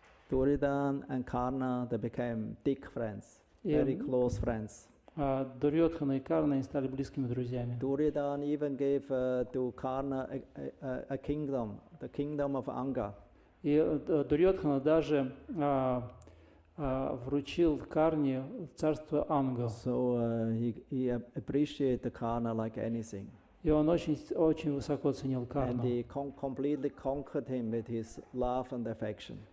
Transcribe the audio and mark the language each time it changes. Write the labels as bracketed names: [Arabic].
[English] Duryodhana and Karna, they became thick friends, [Russian] И [English] very close friends. [Russian] Дурьодхана и Карна они стали близкими друзьями. [English] Duryodhana even gave to Karna a kingdom, the kingdom of Anga. [Russian] И Дурьодхана даже вручил Карне царство Анга. [English] So he appreciated Karna like anything. [Russian] И он очень высоко ценил [English] And [Russian] Карну. [English] he completely conquered him with his love and affection.